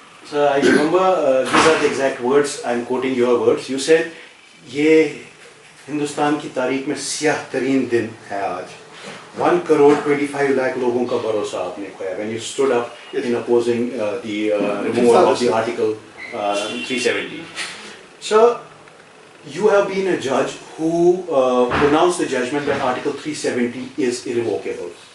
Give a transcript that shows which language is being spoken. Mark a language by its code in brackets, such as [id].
[en] So I remember these are the exact words. I'm quoting your words. You said, [hi] "ये हिंदुस्तान की तारीख में स्याह तरीन दिन है आज." 1,25,00,000 लोगों का भरोसा आपने खोया [en] when you stood up in opposing the removal of the Article 370. So you have been a judge who pronounced the judgment that Article 370 is irrevocable.